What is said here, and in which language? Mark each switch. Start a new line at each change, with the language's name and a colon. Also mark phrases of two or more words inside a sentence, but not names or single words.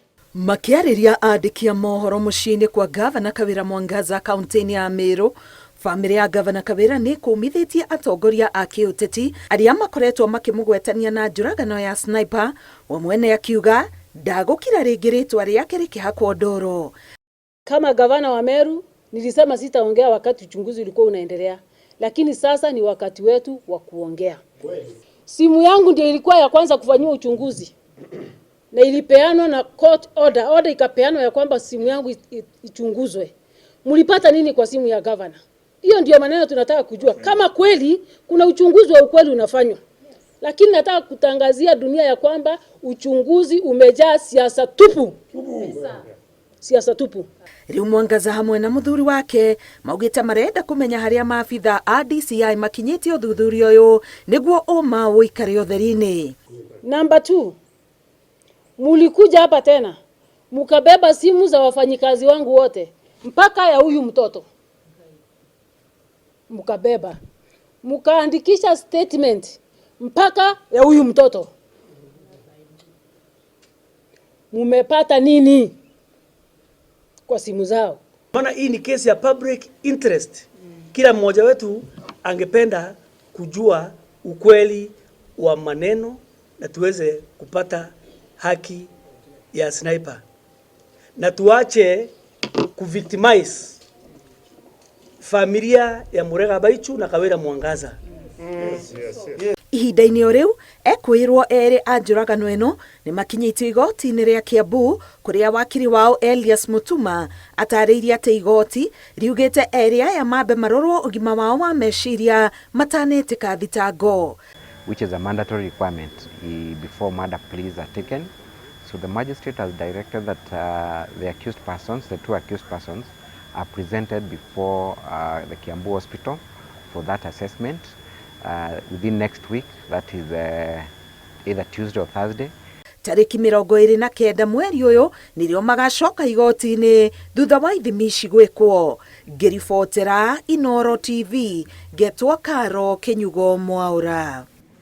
Kikuyu: Makiariria andiki a mohoro muciini kwa Gavana Kawira Mwangaza kaunti-ini ya Meru, famĩlĩ ya Gavana Kawira nĩ kũmithitie atongoria a kĩũteti arĩa makoretwo makĩmũgwetania na njũragano ya sniper, we mwene akiuga ndagũkira rĩngĩ rĩtwa rĩake rĩkĩhakwo ndoro.
Swahili: Kama gavana wa Meru nilisema sitaongea wakati uchunguzi ulikuwa unaendelea, lakini sasa ni wakati wetu wa kuongea. Simu yangu ndio ilikuwa ya kwanza kufanywa uchunguzi na ilipeanwa na
English: court order
Swahili: ikapeanwa ya kwamba simu yangu ichunguzwe. Mlipata nini kwa simu ya governor? Hiyo ndio maneno tunataka kujua, kama kweli kuna uchunguzi wa ukweli unafanywa. Lakini nataka kutangazia dunia ya kwamba uchunguzi umejaa siasa tupu. Siasa tupu.
Kikuyu: Riu Mwangaza hamwe na muthuri wake maugite marenda kumenya haria maabitha a DCI makinyite uthuthuria uyu niguo uma uikare utheri-ini.
Swahili: Number 2, mulikuja hapa tena mukabeba simu za wafanyikazi wangu wote mpaka ya huyu mtoto, mukabeba mukaandikisha statement mpaka ya huyu mtoto. Mumepata nini kwa simu zao? Maana hii ni kesi ya
English: public interest.
Swahili: Kila mmoja wetu angependa kujua ukweli wa maneno na tuweze kupata haki ya sniper. Na tuache kuvictimize familia ya Murega Baichu na Kawira Mwangaza.
Kikuyu: Ihinda-inĩ o riu ekwirwo eri a njũragano ĩno nĩ makinyĩtio igoti-inĩ rĩa Kiambu, kũrĩa wakiri wao Elias Mutuma atarĩirie atĩ igoti riugĩte eri aya mambe marorwo ũgima wao wa meciria matanĩtĩka thitango,
English: which is a mandatory requirement before murder pleas are taken. So the magistrate has directed that the two accused persons are presented before the Kiambu Hospital for that assessment within next week, that is either Tuesday or Thursday.
Kikuyu: Tariki 29 mweri uyu nirio magacoka igoti-ini thutha wa ithimi ici gwikwo. Ngiribotera Inooro TV, Getwa Karo Kinyugo Mwaura.